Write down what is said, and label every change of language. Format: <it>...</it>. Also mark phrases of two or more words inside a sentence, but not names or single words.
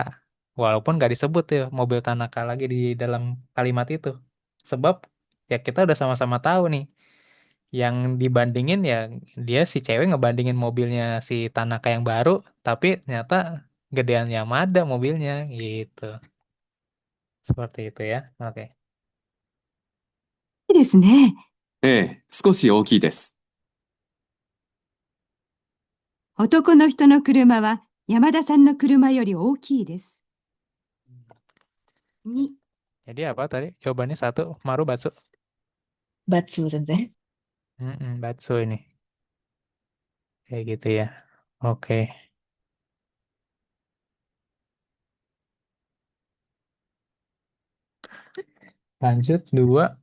<id>Walaupun nggak disebut ya mobil Tanaka lagi di dalam kalimat itu. Sebab ya kita udah sama-sama tahu nih yang dibandingin ya dia si cewek ngebandingin mobilnya si Tanaka yang baru tapi ternyata gedean Yamada mobilnya gitu. Seperti itu ya. Oke.</id> <ja>いいですね。ええ、少し大きいです。男の人の車は山田さんの車より大きいです。に、</ja> <id>Jadi apa tadi? Jawabannya satu,</id> <ja>まる ばつ. ばつ、先生.</ja> <id>Batsu ini. Kayak gitu ya. Oke. Lanjut dua.</id>